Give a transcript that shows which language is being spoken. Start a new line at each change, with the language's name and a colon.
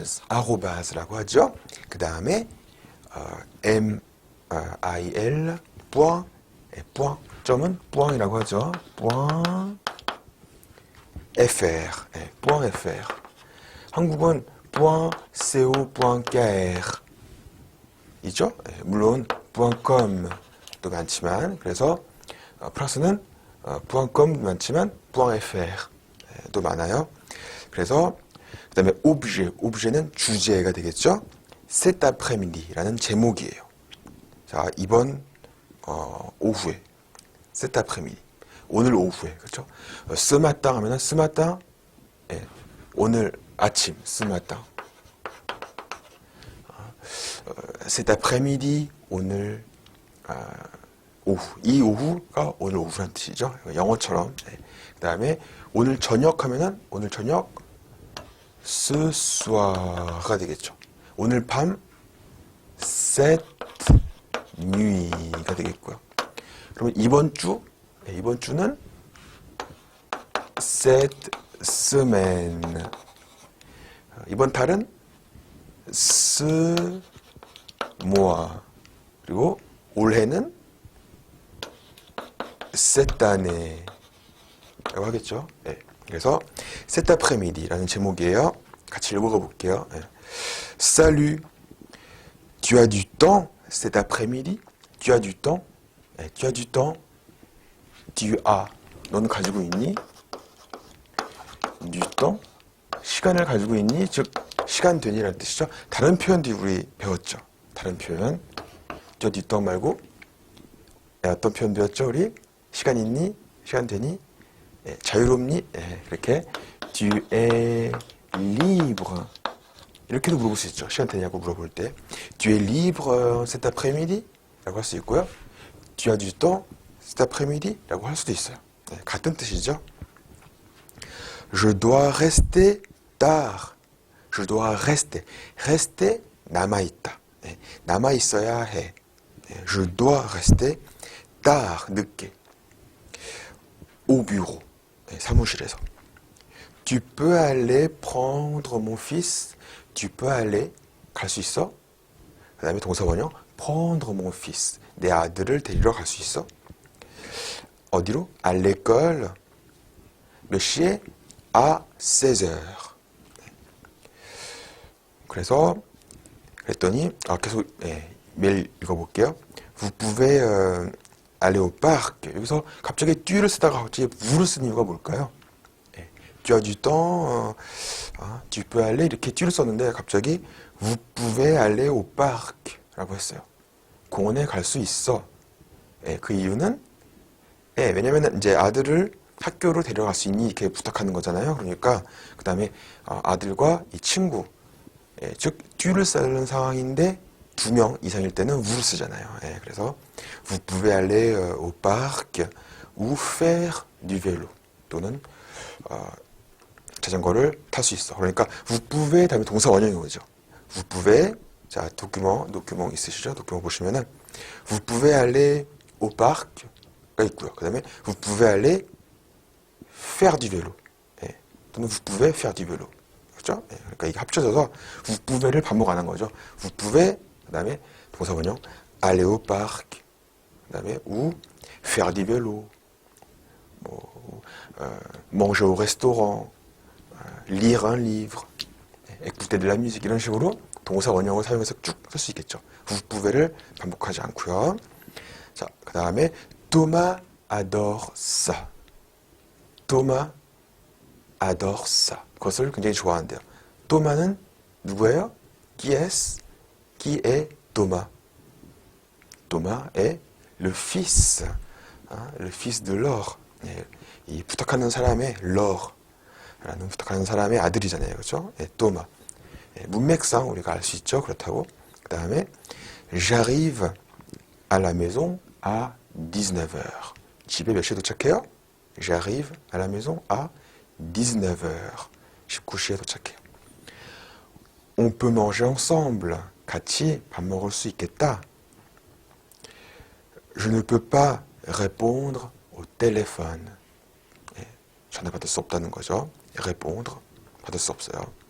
Korean: arrobase라고 하죠. 그 다음에 M-I-L point. 점은 point이라고 하죠.
French: point fr. point fr.
Korean: 한국은 point co.kr. 이죠? 물론 .com도 많지만 그래서 프랑스는 .com 많지만 .fr도 많아요. 그래서 그다음에 objet는 주제가 되겠죠?
French: Cet après-midi
Korean: 라는 제목이에요. 자, 이번 오후에 Cet après-midi. 오늘 오후에. 그렇죠?
French: ce matin 하면은 ce matin
Korean: 오늘 아침
French: ce matin.
Korean: cet après-midi, 오늘 오후. 이 오후가 오늘 오후란 뜻이죠. 영어처럼. 그 다음에 오늘 저녁 하면은 오늘 저녁
French: ce soir
Korean: 가 되겠죠. 오늘 밤
French: cette nuit
Korean: 가 되겠고요. 그러면 이번 주는
French: cette semaine.
Korean: 이번 달은
French: ce mois.
Korean: 그리고 올해는
French: cette année
Korean: 라고 하겠죠. 네. 그래서
French: cet après-midi
Korean: 라는 제목이에요. 같이 읽어가 볼게요. 네.
French: Salut, tu as du temps cet après-midi? Tu as du temps? 네. Tu as du temps? Tu as.
Korean: 너는 가지고 있니?
French: du temps?
Korean: 시간을 가지고 있니? 즉 시간 되니라는 뜻이죠. 다른 표현도 우리 배웠죠. 다른 표현. 저 뒷떡 말고 어떤 표현 배웠죠? 우리 시간 있니? 시간 되니? 자유롭니? 이렇게
French: tu es libre
Korean: 이렇게도 물어볼 수 있죠. 시간 되냐고 물어볼 때
French: tu es libre cet après-midi?
Korean: 라고 할 수 있고요.
French: tu as du temps cet après-midi?
Korean: 라고 할 수도 있어요. 같은 뜻이죠.
French: Je dois rester tard. Je dois rester.
Korean: rester 남아있다. 남아있어야 해.
French: Je dois rester tard.
Korean: 늦게.
French: Au bureau.
Korean: 사무실에서.
French: Tu peux aller prendre mon fils. Tu peux aller.
Korean: 갈 수 있어? 그 다음에 동사원형.
French: prendre mon fils.
Korean: 내 아들을 데리러 갈 수 있어? 어디로?
French: À l'école.
Korean: 몇 시에?
French: à 16h.
Korean: 그래서 그랬더니 계속 메일 읽어볼게요.
French: Vous pouvez aller au parc.
Korean: 여기서 갑자기 뚜를 쓰다가 갑자기 우를 쓴 이유가 뭘까요?
French: Tu as du temps. tu peux aller
Korean: 이렇게 뒤를 썼는데 갑자기
French: vous pouvez aller au parc
Korean: 라고 했어요. 공원에 갈 수 있어. 예, 그 이유는 왜냐면 이제 아들을 학교로 데려갈 수 있니 이렇게 부탁하는 거잖아요. 그러니까 그 다음에 아들과 이 친구, 즉 뒤를 쓰는 상황인데 2명 이상일 때는 우를 쓰잖아요.
French: 그래서 vous pouvez aller au parc ou faire du vélo
Korean: 또는 자전거를 탈 수 있어. 그러니까 vous pouvez 다음에 동사 원형이 오죠. vous pouvez 자 도큐ment 있으시죠? 도큐ment 보시면은
French: vous pouvez aller au parc
Korean: 가 있고요.
French: 그 다음에 vous pouvez aller faire du vélo. 또는 vous pouvez faire du vélo.
Korean: 그렇죠? 그러니까 이게 합쳐져서 vous pouvai를 반복 안 한 거죠.
French: vous pouvez
Korean: 그 다음에 동사 원형
French: aller au parc 그 다음에 ou faire du vélo manger au restaurant lire un livre écouter de la musique
Korean: 이런 식으로 동사 원형을 사용해서 쭉 쓸 수 있겠죠. vous pouvai를 반복하지 않고요. 자, 그 다음에
French: Thomas adore ça. Thomas adore ça.
Korean: 그것을 굉장히 좋아한대요. Thomas는 누구예요?
French: Qui est Thomas? Thomas est le fils, le fils de Laure.
Korean: 이 부탁하는 사람의 Laure라는 부탁하는 사람의 아들이잖아요, 그렇죠? Thomas. 문맥상 우리가 알 수 있죠, 그렇다고.
French: 그 다음에 j'arrive à la maison à 19h.
Korean: 집에 몇 시에 도착해요?
French: J'arrive à la maison à 19h.
Korean: 19시에 도착해요.
French: On peut manger ensemble.
Korean: 같이 밥 먹을 수 있겠다.
French: Je ne peux pas répondre au téléphone.
Korean: 전화 받을 수 없다는 거죠. répondre 받을 수 없어요.